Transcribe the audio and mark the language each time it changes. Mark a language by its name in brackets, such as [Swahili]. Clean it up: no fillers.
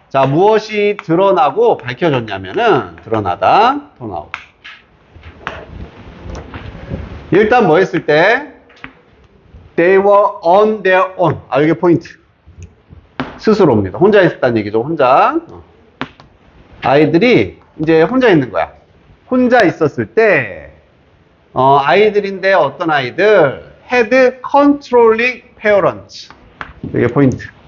[Korean] 자, 무엇이 드러나고 밝혀졌냐면은, 드러나다, [English] turn out. [Korean] 일단 뭐 했을 때, [English] they were on their own. [Korean] 이게 포인트. 스스로입니다. 혼자 있었다는 얘기죠, 혼자. 아이들이 이제 혼자 있는 거야. 혼자 있었을 때, 아이들인데 어떤 아이들, [English] had controlling parents. [Korean] 이게 포인트.